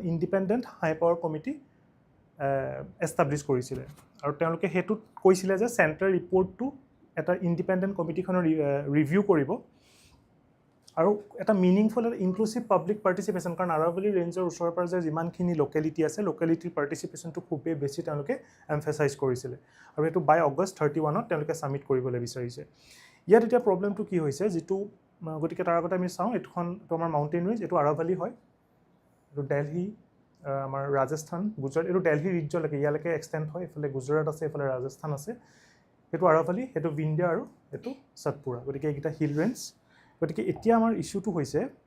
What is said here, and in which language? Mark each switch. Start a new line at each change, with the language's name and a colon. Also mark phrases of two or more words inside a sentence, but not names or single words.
English: independent high power committee establish
Assamese: কৰিছিলে আৰু তেওঁলোকে হেতু কৈছিলে যে
English: center report to
Assamese: এটা
English: independent committee review
Assamese: কৰিব আৰু এটা মিনিংফুল আৰু
English: inclusive public
Assamese: পাৰ্টিচিপেশ্যন কাৰণ আৰাভালি ৰেঞ্জৰ ওচৰৰ পৰা যে যিমানখিনি লোকেলিটি আছে লোকেলিটিৰ পাৰ্টিচিপেশ্যনটো খুবেই বেছি তেওঁলোকে এমফেচাইজ কৰিছিলে আৰু এইটো
English: by August
Assamese: 31ত তেওঁলোকে ছাবমিট কৰিবলৈ বিচাৰিছে ইয়াত এতিয়া প্ৰব্লেমটো কি হৈছে যিটো গতিকে তাৰ আগতে আমি চাওঁ এইখন আমাৰ
English: mountain range
Assamese: এইটো আৰাভালি হয় এইটো দিল্লী আমাৰ ৰাজস্থান গুজৰাট এইটো দিল্লী ৰিজলৈকে ইয়ালৈকে এক্সটেণ্ড হয় এইফালে গুজৰাট আছে এইফালে ৰাজস্থান আছে এইটো আৰাভালি এইটো বিন্ধ্যা আৰু এইটো সতপুৰা গতিকে এইকেইটা
English: hill range
Assamese: গতিকে এতিয়া আমাৰ ইছ্যুটো হৈছে